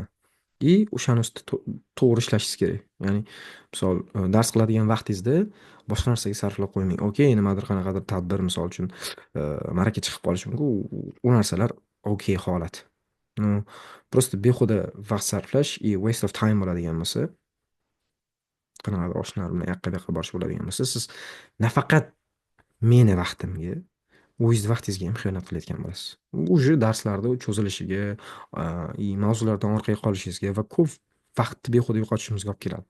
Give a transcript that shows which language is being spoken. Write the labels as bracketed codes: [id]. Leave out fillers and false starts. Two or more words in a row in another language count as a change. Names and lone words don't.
[uz] O'shani ustida to'g'ri ishlashingiz kerak. Ya'ni misol dars qiladigan vaqtingizda boshqa narsaga sarflab qo'ymang. Okey, nimadir qanaqadir tadbir, misol uchun ma'raka chiqib qolishi mumkin. U narsalar okey holat. Просто behuda vaqt sarflash [en] waste of time [uz] bo'ladigan bo'lsa, qanaqadir oshnalar bilan yoqqa bu yoqqa borish bo'ladigan bo'lsa, siz nafaqat meni vaqtimga, o'zingiz vaqtingizga ham xiyonat qilayotgan bo'lasiz. Уже darslarda cho'zilishiga, mavzulardan orqaga qolishingizga va ko'p vaqtni behuda yo'qotishimizga olib keladi.